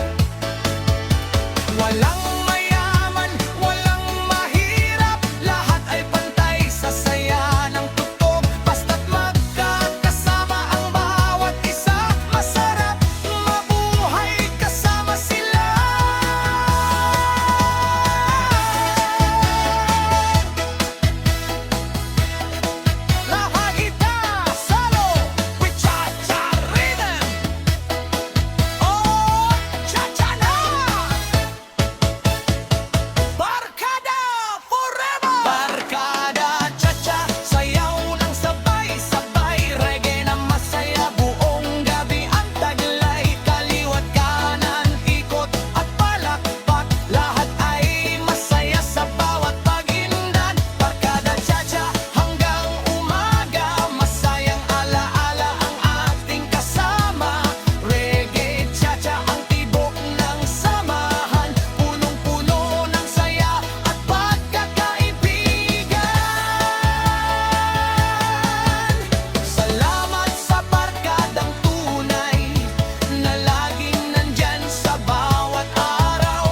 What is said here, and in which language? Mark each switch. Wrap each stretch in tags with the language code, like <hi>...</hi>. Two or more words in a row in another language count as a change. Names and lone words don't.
<tl>Walang mayaman, walang mahirap, lahat ay pantay sa saya ng tugtog. Basta't magkakasama ang bawat isa, masarap mabuhay kasama sila.</tl> <en>La Hagita Salo with cha-cha rhythm.</en> <tl>Oh, cha-cha na! Barkada forever! Barkada cha-cha, sayaw ng sabay-sabay, reggae na masaya buong gabi ang taglay. Kaliwat kanan, ikot at palakpak, lahat ay masaya sa bawat pag-indan. Barkada cha-cha hanggang umaga, masayang alaala ang ating kasama. Reggae cha-cha ang tibok ng samahan, punong-puno ng saya at pagkakaibigan. Salamat sa barkadang tunay na laging nandyan sa bawat araw.</tl>